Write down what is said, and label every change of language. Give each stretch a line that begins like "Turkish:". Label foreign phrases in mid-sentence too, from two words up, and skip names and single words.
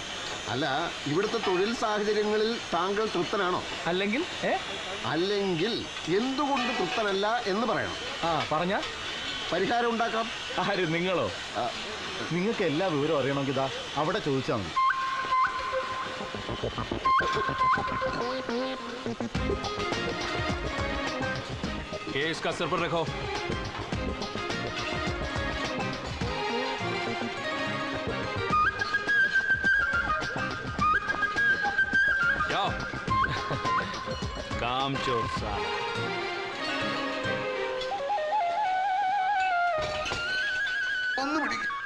Malayalam: അല്ല, ഇവിടുത്തെ തൊഴിൽ സാഹചര്യങ്ങളിൽ താങ്കൾ തൃപ്തനാണോ? അല്ലെങ്കിൽ അല്ലെങ്കിൽ എന്തുകൊണ്ട് തൃപ്തനല്ല എന്ന് പറയണം. പറഞ്ഞ പരിഹാരം ഉണ്ടാക്കാം. ആര്? നിങ്ങളോ? നിങ്ങൾക്ക് എല്ലാ വിവരവും അറിയണമെങ്കിൽ ഇതാ അവിടെ ചോദിച്ചാൽ മതി.
Hindi: इसका सिर पर रखो. जाओ. काम चोर साहब.
Malayalam: ഒന്ന് പിടിക്കും.